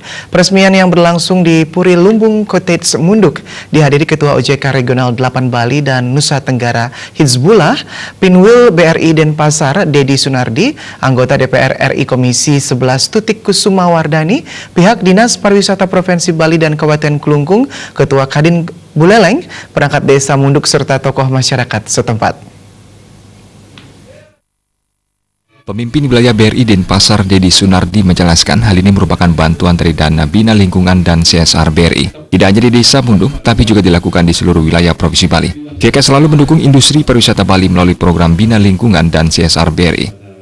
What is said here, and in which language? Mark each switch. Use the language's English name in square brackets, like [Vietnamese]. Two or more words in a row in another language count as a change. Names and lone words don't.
[Indonesian] Peresmian yang berlangsung di Puri Lumbung Cottage Munduk dihadiri Ketua OJK Regional 8 Bali dan Nusa Tenggara Hizbullah, Pinwil BRI Denpasar Dedi Sunardi, anggota DPR RI Komisi 11 Tutik Kusumawardani, pihak Dinas Pariwisata Provinsi Bali dan Kabupaten Kelungkung, Ketua Kadin Buleleng, perangkat desa Munduk serta tokoh masyarakat setempat. Pemimpin wilayah BRI Denpasar Dedi Sunardi menjelaskan hal ini merupakan bantuan dari dana Bina Lingkungan dan CSR BRI. Tidak hanya di desa Munduk, tapi juga dilakukan di seluruh wilayah Provinsi Bali. VK selalu mendukung industri pariwisata Bali melalui program Bina Lingkungan dan CSR BRI.